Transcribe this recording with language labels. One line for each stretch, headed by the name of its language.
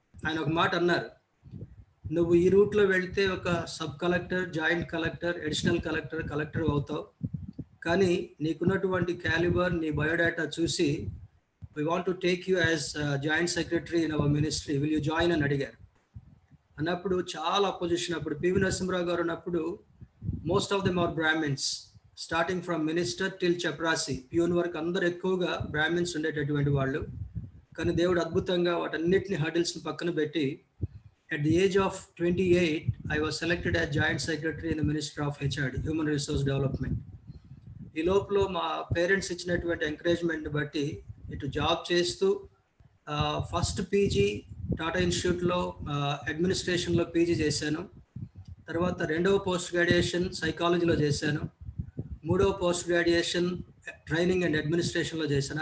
Telugu: ఆయన ఒక మాట అన్నారు, నువ్వు ఈ రూట్లో వెళ్తే ఒక sub collector, joint collector, additional collector అవుతావు, కానీ నీకున్నటువంటి క్యాలిబర్, నీ బయోడేటా చూసి
English: we want to take you as joint secretary in our ministry, will you join
Telugu: అని అడిగారు. అన్నప్పుడు చాలా అపోజిషన్. అప్పుడు పివి నరసింహరావు గారు ఉన్నప్పుడు
English: most of them are brahmins,
Telugu: starting from minister till చపరాసి, peon వరకు అందరు ఎక్కువగా బ్రాహ్మిన్స్ ఉండేటటువంటి వాళ్ళు. కానీ దేవుడు అద్భుతంగా వాటన్నిటిని హర్డిల్స్ని పక్కన పెట్టి
English: at the age of 28 I was selected as joint secretary in the Ministry of HRD, Human Resource Development.
Telugu: ఈ లోపల మా పేరెంట్స్ ఇచ్చినటువంటి ఎంకరేజ్మెంట్ బట్టి ఇటు జాబ్ చేస్తూ ఫస్ట్ పీజీ టాటా ఇన్స్టిట్యూట్లో అడ్మినిస్ట్రేషన్లో పీజీ చేశాను. తర్వాత రెండవ పోస్ట్ గ్రాడ్యుయేషన్ సైకాలజీలో చేశాను. మూడవ పోస్ట్ గ్రాడ్యుయేషన్ ట్రైనింగ్ అండ్ అడ్మినిస్ట్రేషన్లో చేశాను.